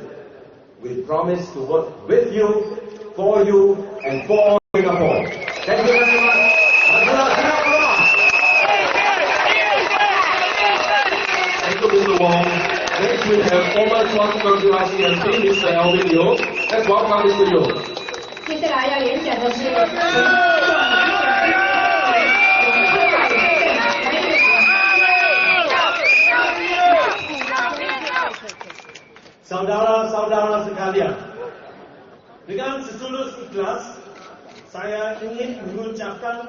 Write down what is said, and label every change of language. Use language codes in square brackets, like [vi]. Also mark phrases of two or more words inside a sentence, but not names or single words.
[en] We promise to work with you, for you, and for Singapore. Thank you very much. Thank you, Mr. Wong. Next we have former CHOA CHU KANG GRC MP, Mr. Elvin. Let's welcome Mr. Yo. [zh] 接下来要演讲的是 [ms] Saudara-saudara sekalian, dengan setulus ikhlas, saya ingin mengucapkan